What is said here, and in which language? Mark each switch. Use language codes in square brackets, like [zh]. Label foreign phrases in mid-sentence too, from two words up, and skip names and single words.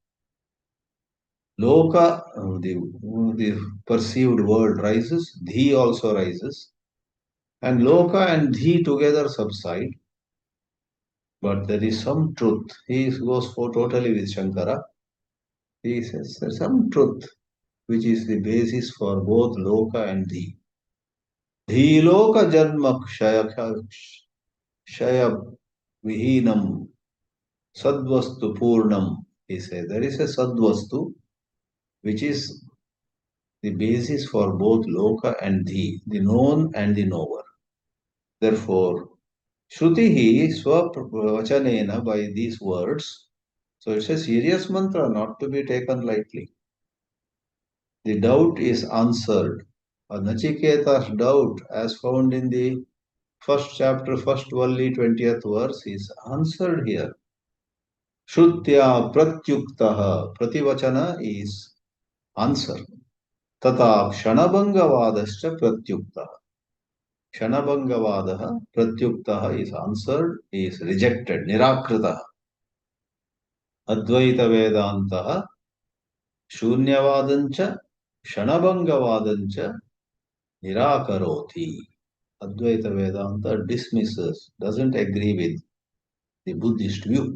[en] Loka, the perceived world rises, dhi also rises, and loka and dhi together subside. But there is some truth. He goes for totally with Shankara. He says there's some truth which is the basis for both loka and dhi. [sa] Dhi loka janma kshaya vihinam sadvastu purnam. [en] He says there is a sadvastu which is the basis for both loka and dhi, the known and the knower. Therefore, [sa] Shrutihi swavachanena, [en] by these words, so it's a serious mantra not to be taken lightly. The doubt is answered. Nachiketa's doubt, as found in the first chapter, first Valli, 20th verse, is answered here. [sa] Shrutya pratyuktaha, prativachana [en] is answer. [sa] Tata kshanabhangavadascha pratyuktaha. Kshanabhangavadaha pratyuktaha [en] is answered, is rejected, nirakritaha. [sa] Advaita Vedantaha Shunyavadancha Kshanabhangavadancha Nirakaroti. [en] Advaita Vedanta dismisses, doesn't agree with the Buddhist view.